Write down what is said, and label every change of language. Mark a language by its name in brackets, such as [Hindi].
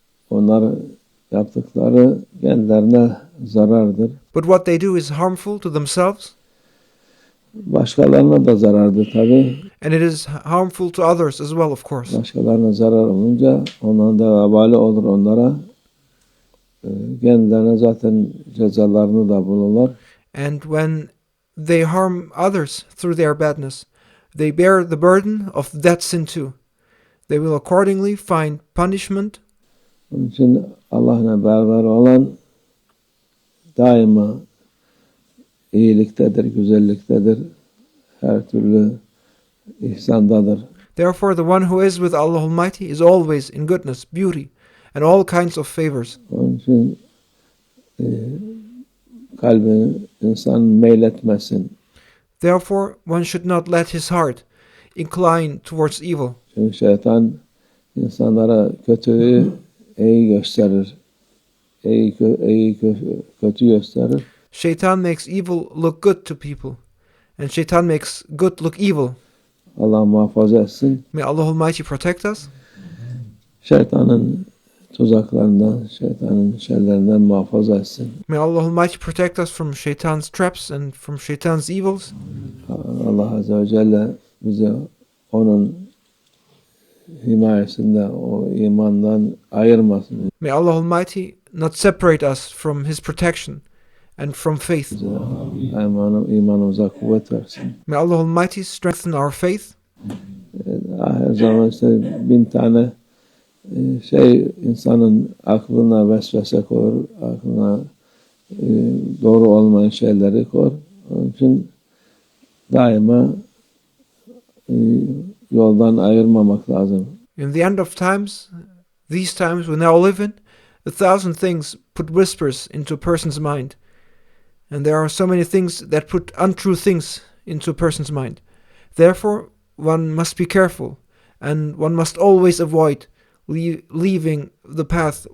[Turkish] Onlar yaptıkları kendilerine zarardır. [English] But what they do is harmful to themselves, [Turkish] Başkalarına da zarardır tabii. [English] and it is harmful to others as well, of course. [Turkish] Başkalarına zarar olunca onların da vebali olur onlara. Kendilerine zaten cezalarını da bulurlar. [English] And when they harm others through their badness, they bear the burden of that sin too. They will accordingly find punishment. [Turkish] Onun için Allah'la beraber olan daima iyiliktedir, güzelliktedir, her türlü ihsandadır. [English] Therefore, the one who is with Allah Almighty is always in goodness, beauty, and all kinds of favors. [Turkish] Onun için kalbini insan meyletmesin. [English] Therefore, one should not let his heart incline towards evil. [Turkish] Çünkü şeytan insanlara kötüyü iyi gösterir. İyi kötü gösterir. [English] Shaitan makes evil look good to people, and shaitan makes good look evil. [Turkish] Allah muhafaza etsin. [English] May Allah Almighty protect us. [Turkish] Şeytanın tuzaklarından, şeytanın şerlerinden muhafaza etsin. [English] May Allah Almighty protect us from shaitan's traps and from shaitan's evils. [Turkish] Allah Azze ve Celle bize onun himayesinde, o imandan ayırmasın. [English] May Allah Almighty not separate us from His protection and from faith. [Turkish] İmanımıza kuvvet versin. [English] May Allah Almighty strengthen our faith. [Turkish] Her zaman işte 1000 tane şey insanın aklına vesvese koyar, aklına doğru olmayan şeyleri koyar. Onun için daima yoldan ayırmamak lazım. [English] In the end of times, these times we now live in, 1,000 things put whispers into a person's mind. And there are so many things that put untrue things into a person's mind. Therefore, one must be careful, and one must always avoid leaving the path.